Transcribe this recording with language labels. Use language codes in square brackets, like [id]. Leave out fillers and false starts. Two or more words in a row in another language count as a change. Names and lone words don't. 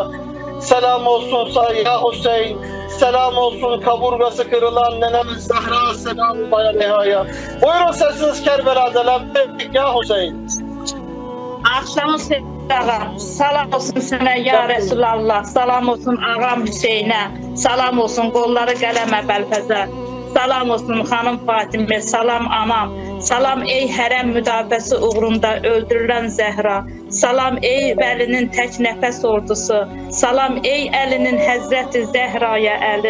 [tr] Selam olsun sana ya Hüseyin. Selam olsun kaburgası kırılan nenemiz Zehra [ar] selamullahi aleyhaya. [tr] Buyurun sesiniz Kerbela'da [ar] لبيك يا حسين. [tr] Akşamı selam. Salam olsun sana [ar] يا رسول الله. [tr] Salam olsun ağam Hüseyn'e. [az] Salam olsun qolları qələmə bəlfəzə. Salam olsun xanım Fatimə. Salam anam. Salam ey hərəm müdafiəsi uğrunda öldürülən Zəhra. Salam ey Vəlinin tək nəfəs ordusu. Salam ey Əlinin Həzrəti Zəhraya Əli.